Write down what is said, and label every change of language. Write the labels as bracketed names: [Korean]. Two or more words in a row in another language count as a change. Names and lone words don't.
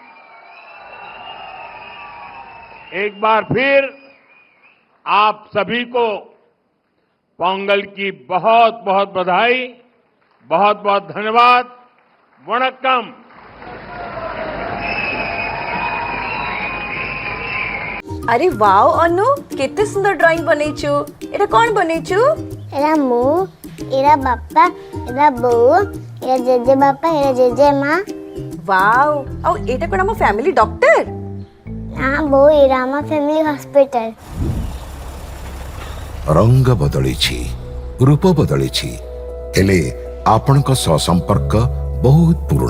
[Hindi] एक बार फिर आप सभी को पोंगल की बहुत बहुत बधाई, बहुत बहुत धन्यवाद। वणक्कम। [Odia] ଅରେ ୱାଓ ଅନୁ କେତେ ସୁନ୍ଦର ଡ୍ରଇଂ ବନେଛୁ। ଏଟା କୋନ ବନେଛୁ? ଏରା ମୁ, ଏରା ବାପା, ଏରା ବୋ, ଏରା ଜେଜେ ବାପା, ଏରା ଜେଜେ ମାଁ। ୱାଓ ଔ ଏଟା କୋନ ହମ [English] family doctor? [Odia] ହାଁ ବୋ ଏରା ହମ [English] family hospital. [Odia] ରଙ୍ଗ ବଦଳିଛି, ରୂପ ବଦଳିଛି, ହେଲେ ଆପଣକ ସହ ସମ୍ପର୍କ ବହୁତ ପୁରାନା।